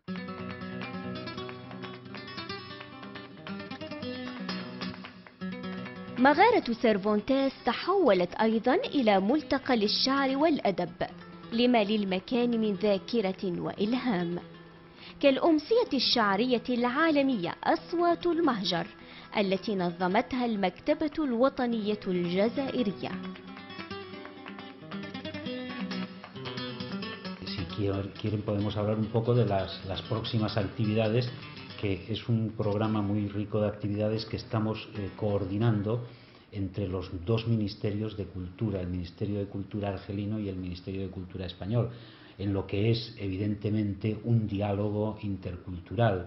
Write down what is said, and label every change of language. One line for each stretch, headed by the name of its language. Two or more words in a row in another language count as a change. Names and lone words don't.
Arabic: مغارة سيرفونتيس تحولت أيضا إلى ملتقى للشعر والأدب، لما للمكان من ذاكرة وإلهام. كالأمسية الشعرية العالمية أصوات المهجر التي نظمتها المكتبة الوطنية الجزائرية.
Spanish: Si quieren podemos hablar un poco de las próximas actividades, que es un programa muy rico de actividades que estamos coordinando entre los dos ministerios de cultura, el Ministerio de Cultura argelino y el Ministerio de Cultura español, en lo que es evidentemente un diálogo intercultural.